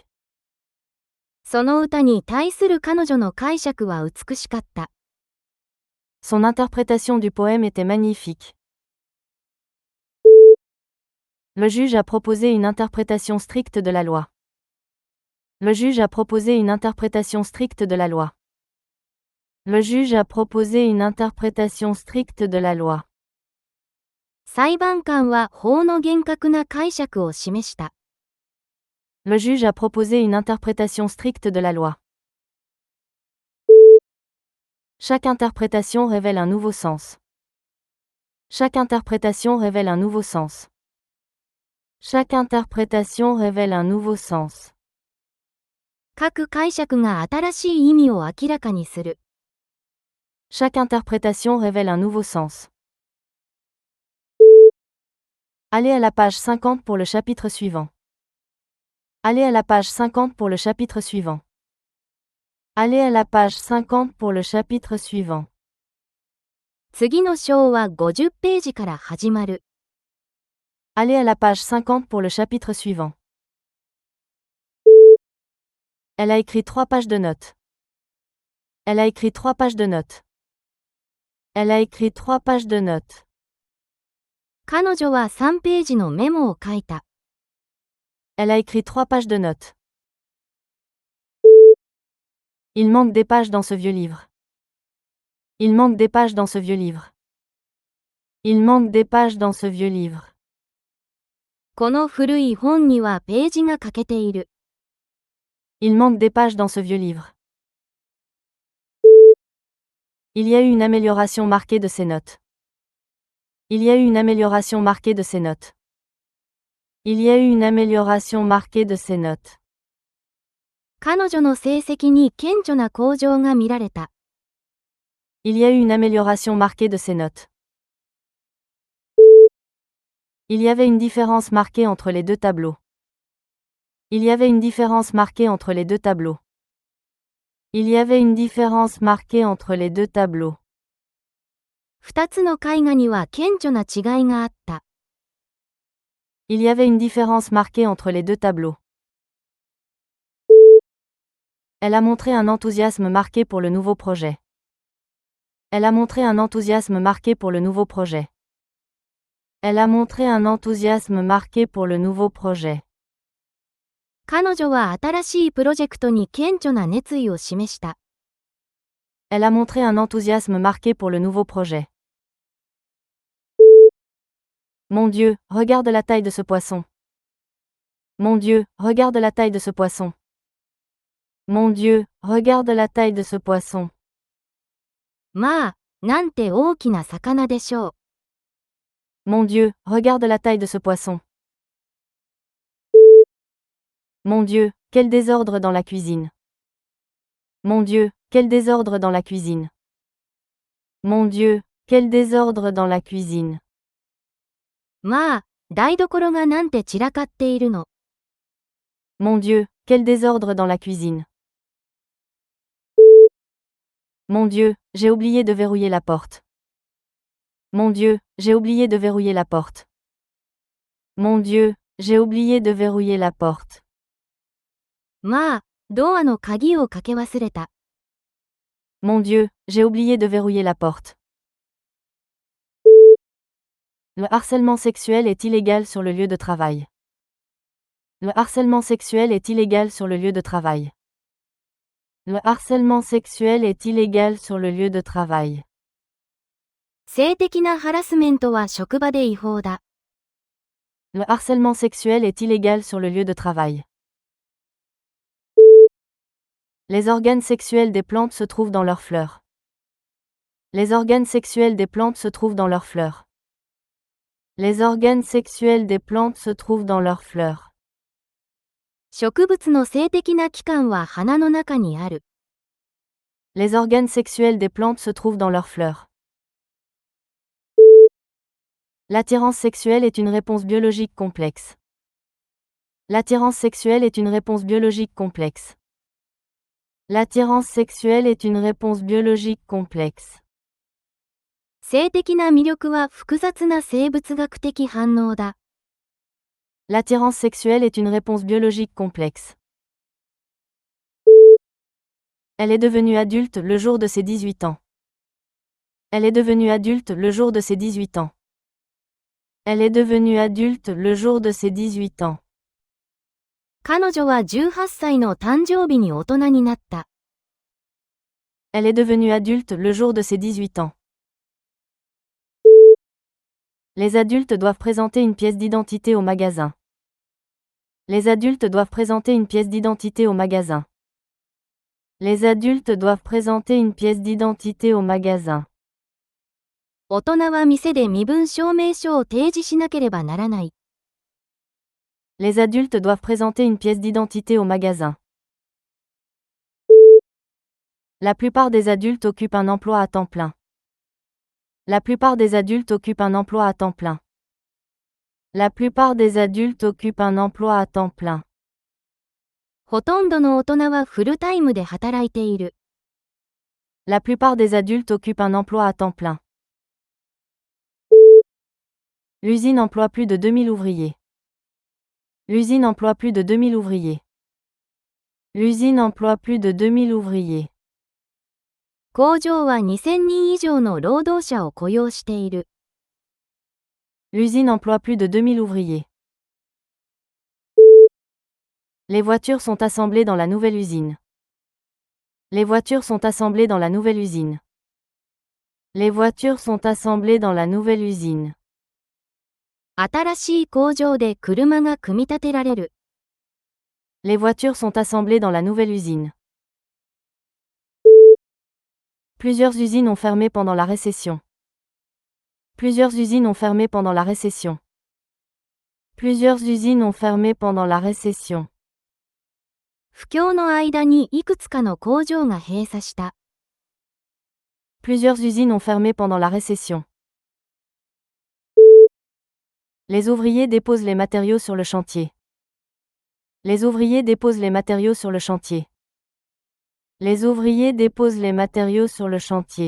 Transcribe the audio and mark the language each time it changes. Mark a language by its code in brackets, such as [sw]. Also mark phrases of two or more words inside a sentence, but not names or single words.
[ja] その歌に対する彼女の解釈は美しかった。 [fr] Son interprétation du poème était magnifique. Le juge a proposé une interprétation stricte de la loi. Le juge a proposé une interprétation stricte de la loi. Le juge a proposé une interprétation stricte de la loi. [ja] 裁判官は法の厳格な解釈を示した。 [fr] Le juge a proposé une interprétation stricte de la loi. Chaque interprétation révèle un nouveau sens. Chaque interprétation révèle un nouveau sens. Chaque interprétation révèle un nouveau sens. [ja] 各解釈が新しい意味を明らかにする。 [fr] Chaque interprétation révèle un nouveau sens. Allez à la page 50 pour le chapitre suivant. Allez à la page 50 pour le chapitre suivant. Allez à la page 50 pour le chapitre suivant. [ja] 次の章は50ページから始まる。 [fr] Allez à la page 50 pour le chapitre suivant. Elle a écrit 3 pages de notes. Elle a écrit 3 pages de notes. Elle a écrit 3 pages de notes. [ja] 彼女は3ページのメモを書いた。 [fr] Elle a écrit 3 pages de notes. Il manque des pages dans ce vieux livre. Il manque des pages dans ce vieux livre. Il manque des pages dans ce vieux livre. [ja] この古い本にはページが欠けている。 [fr] Il manque des pages dans ce vieux livre. Il y a eu une amélioration marquée de ces notes. Il y a eu une amélioration marquée de ces notes. Il y a eu une amélioration marquée de ces notes. [ja] 彼女の成績に顕著な向上が見られた。 [fr] Il y a eu une amélioration marquée de ces notes. Il y avait une différence marquée entre les deux tableaux. Il y avait une différence marquée entre les deux tableaux. Il y avait une différence marquée entre les deux tableaux. [ja] 2 つの絵画には顕著な違いがあった。 [fr] Il y avait une différence marquée entre les deux tableaux. Elle a montré un enthousiasme marqué pour le nouveau projet. Elle a montré un enthousiasme marqué pour le nouveau projet. Elle a montré un enthousiasme marqué pour le nouveau projet. [ja] 彼女は新しいプロジェクトに顕著な熱意を示した。 [fr] Elle a montré un enthousiasme marqué pour le nouveau projet. Mon Dieu, regarde la taille de ce poisson. Mon Dieu, regarde la taille de ce poisson. Mon Dieu, regarde la taille de ce poisson. [ja] まあ、なんて大きな魚でしょう。 [fr] Mon Dieu, regarde la taille de ce poisson. Mon Dieu, quel désordre dans la cuisine. Mon Dieu, quel désordre dans la cuisine. Mon Dieu, quel désordre dans la cuisine. [ja] まあ、台所がなんて散らかっているの。 [fr] Mon Dieu, quel désordre dans la cuisine. Mon Dieu, j'ai oublié de verrouiller la porte. Mon Dieu, j'ai oublié de verrouiller la porte. Mon Dieu, j'ai oublié de verrouiller la porte. [ja] まあ、ドアの鍵をかけ忘れた。 [fr] Mon Dieu, j'ai oublié de verrouiller la porte. Le harcèlement sexuel est illégal sur le lieu de travail. Le harcèlement sexuel est illégal sur le lieu de travail. Le harcèlement sexuel est illégal sur le lieu de travail. [ja] 性的なハラスメントは職場で違法だ。 [fr] Le harcèlement sexuel est illégal sur le lieu de travail. Les organes sexuels des plantes se trouvent dans leurs fleurs. Les organes sexuels des plantes se trouvent dans leurs fleurs. Les organes sexuels des plantes se trouvent dans leurs fleurs. [ja] 植物の性的な器官は花の中にある。 [fr] Les organes sexuels des plantes se trouvent dans leurs fleurs. L'attirance sexuelle est une réponse biologique complexe. L'attirance sexuelle est une réponse biologique complexe. L'attirance sexuelle est une réponse biologique complexe. [ja] 性的な魅力は複雑な生物学的反応だ。 [fr] L'attirance sexuelle est une réponse biologique complexe. Elle est devenue adulte le jour de ses 18 ans. Elle est devenue adulte le jour de ses 18 ans. Elle est devenue adulte le jour de ses 18 ans. [ja] 彼女は18歳の誕生日に大人になった。 [fr] Elle est devenue adulte le jour de ses 18 ans. Les adultes doivent présenter une pièce d'identité au magasin. Les adultes doivent présenter une pièce d'identité au magasin. Les adultes doivent présenter une pièce d'identité au magasin. [ja] 大人は店で身分証明書を提示しなければならない。 [fr] Les adultes doivent présenter une pièce d'identité au magasin. La plupart des adultes occupent un emploi à temps plein. La plupart des adultes occupent un emploi à temps plein. La plupart des adultes occupent un emploi à temps plein. [ja] ほとんどの大人はフルタイムで働いている。 [fr] La plupart des adultes occupent un emploi à temps plein. L'usine emploie plus de 2000 ouvriers. L'usine emploie plus de 2000 ouvriers. L'usine emploie plus de 2000 ouvriers. [ja] 工場は2000人以上の労働者を雇用している。 [fr] L'usine emploie plus de 2000 ouvriers. Les voitures sont assemblées dans la nouvelle usine. Les voitures sont assemblées dans la nouvelle usine. Les voitures sont assemblées dans la nouvelle usine. [ja] 新しい工場で車が組み立てられる。 [fr] Les voitures sont assemblées dans la nouvelle usine. Plusieurs usines ont fermé pendant la récession. Plusieurs usines ont fermé pendant la récession. Plusieurs usines ont fermé pendant la récession. [ja] 不況の間にいくつかの工場が閉鎖した。 [fr] Plusieurs usines ont fermé pendant la récession. Les ouvriers déposent les matériaux sur le chantier. Les ouvriers déposent les matériaux sur le chantier. Les ouvriers déposent les matériaux sur le chantier.